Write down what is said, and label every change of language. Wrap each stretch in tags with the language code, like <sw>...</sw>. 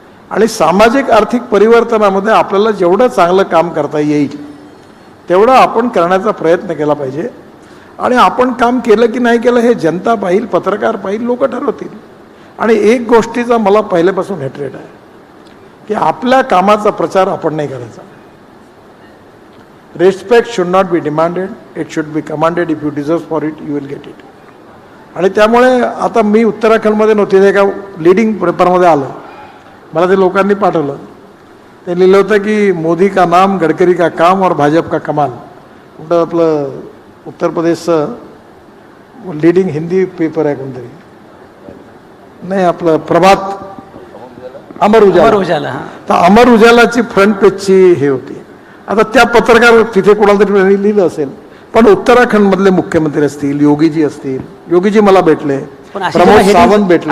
<mr>आणि सामाजिक आर्थिक परिवर्तनामध्ये आपल्याला जेवढं चांगलं काम करता येईल तेवढं आपण करण्याचा प्रयत्न केला पाहिजे. आणि आपण काम केलं की नाही केलं हे जनता पाहिल, पत्रकार पाहिल, लोक ठरवतील. आणि एक गोष्टीचा मला पहिल्यापासून हेट्रेट आहे की आपल्या कामाचा प्रचार आपण नाही करायचा.</mr> <en>Respect should not be demanded, it should be commanded. If you deserve for it you will get it.</en> <mr>आणि त्यामुळे आता मी उत्तराखंडमध्ये नव्हते, ते एका लिडिंग पेपरमध्ये आलं, मला ते लोकांनी पाठवलं. ते लिहिलं होतं की</mr> <hi>मोदी का नाम, गडकरी का काम और भाजप का कमाल.</hi> <mr>कुठं आपलं उत्तर प्रदेशचं लिडिंग हिंदी पेपर आहे कोणतरी, नाही आपलं प्रभात, अमर उजाला. तर अमर उजालाची फ्रंट पेजची हे होती. आता त्या पत्रकार तिथे कोणाला तरी लिहिलं असेल, पण उत्तराखंडमधले मुख्यमंत्री असतील, योगीजी असतील, योगीजी मला भेटले, प्रमोद सावंत भेटले.</mr>